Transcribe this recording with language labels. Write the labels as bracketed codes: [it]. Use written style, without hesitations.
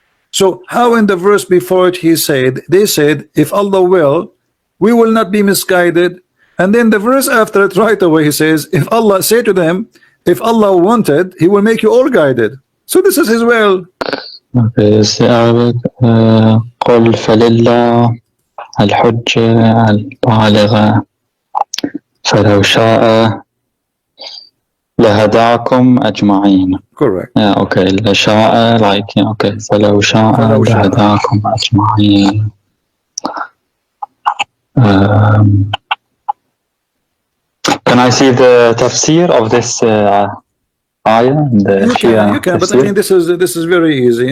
[en] So how in the verse before it they said, if Allah will, we will not be misguided. And then the verse after it right away he says, if Allah say to them, if Allah wanted, he will make you all guided. So this is his will. Okay, this is Arabic. [ar] قل فلله الحجة البالغة فلو شاء لهداكم أجمعين. [en] Correct. Yeah, okay. لشاء, like, yeah, okay. [ar] فلو شاء لهداكم أجمعين. [en] Can I see the tafsir of this ayah? You can, but I mean, this is very easy.